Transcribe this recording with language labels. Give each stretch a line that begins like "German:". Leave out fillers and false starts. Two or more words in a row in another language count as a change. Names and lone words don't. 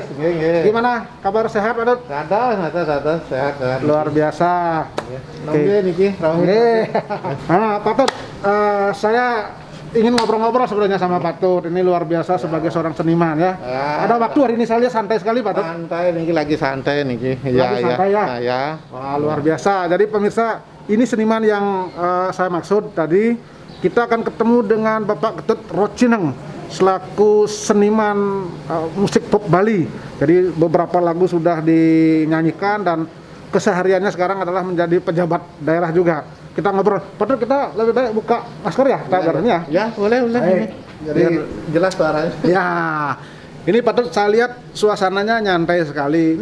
Indonesian: Gimana kabar, sehat Patut? Sehat. Luar biasa. Oke, niki. Nah, Patut, saya ingin ngobrol-ngobrol sebenarnya sama Patut. Ini luar biasa sebagai seorang seniman ya. Ada waktu hari ini saya lihat santai sekali Patut. Santai niki, lagi santai niki. Lagi santai ya. Ya. Wah, luar biasa. Jadi pemirsa, ini seniman yang saya maksud tadi. Kita akan ketemu dengan Bapak Ketut Rocineng selaku seniman musik pop Bali. Jadi beberapa lagu sudah dinyanyikan dan kesehariannya sekarang adalah menjadi pejabat daerah juga. Kita ngobrol. Padahal kita lebih baik buka masker ya, tagarnya. Ya, boleh. Jadi jelas suaranya. Ya. Ini Patut, saya lihat suasananya nyantai sekali.